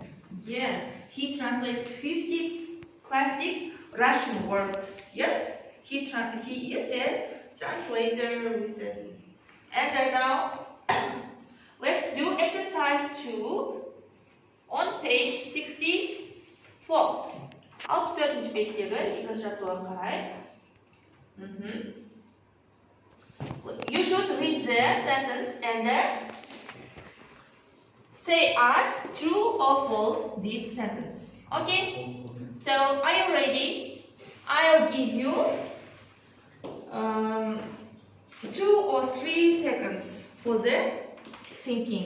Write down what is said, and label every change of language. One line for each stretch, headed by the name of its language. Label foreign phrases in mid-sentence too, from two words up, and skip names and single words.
English: Yes, he translated 50 classic Russian works. Yes, he is a translator, we said. And now, let's do exercise 2 on page 64. 64.
Kazakh: page-тегі екінші жаттығуға қарайық.
English: You should read the sentence and then say us true or false this sentence. Okay? So, are you ready? I'll give you 2 or 3 seconds for the thinking.